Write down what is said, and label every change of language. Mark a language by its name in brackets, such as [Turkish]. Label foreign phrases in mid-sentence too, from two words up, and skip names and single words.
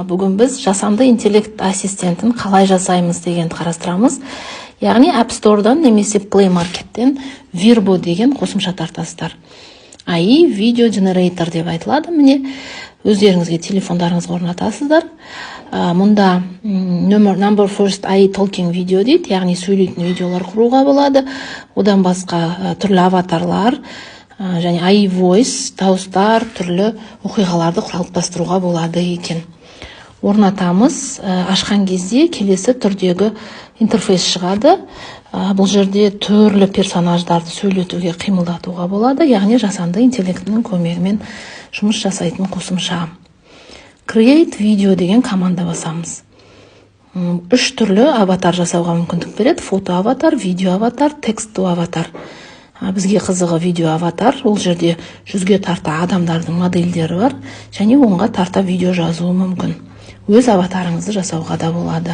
[Kazakh] Бүгін біз жасанды интеллект ассистентін қалай жасаймыз дегенді қарастырамыз. Яғни App Store'дан немесе Play Market'тен Virbo деген қосымша тартасыздар. AI Video Generator деп айтылады. Міне, өздеріңізге телефондарыңызға орнатасыздар. Мұнда [English] number first AI talking video [Kazakh] дейді, яғни сөйлейтін видеолар құруға болады. Одан басқа түрлі аватарлар, және [English] AI voice, [Kazakh] дауыстар, түрлі оқиғаларды қалыптастыруға болады екен. Орнатамыз, ашқан кезде келесі түрдегі интерфейс шығады. Бұл жерде түрлі персонаждарды сөйлетуге, қимылдатуға болады, яғни жасанды интеллектінің көмегімен жұмыс жасайтын қосымша. [English] Create video [Kazakh] деген команда басамыз. 3 түрлі аватар жасауға мүмкіндік береді: фото аватар, видео аватар, текстті аватар. Бізге қызығы видео аватар. Ол жерде 100-ге тарта адамдардың модельдері бар, және онға тарта видео жазуы мүмкін. Өз аватарыңызды жасауға да болады.